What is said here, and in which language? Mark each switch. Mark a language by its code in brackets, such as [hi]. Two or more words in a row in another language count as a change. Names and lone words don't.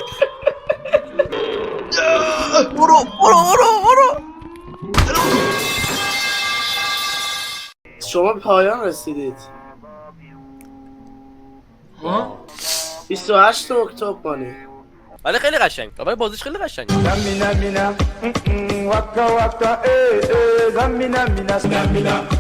[fa] برو شما به پایان رسیدید. ها 28 اکتبر مانی. ولی خیلی قشنگ. ولی بازیش خیلی قشنگ. [fan] Zamina mina, waka waka, eh eh. Zamina mina,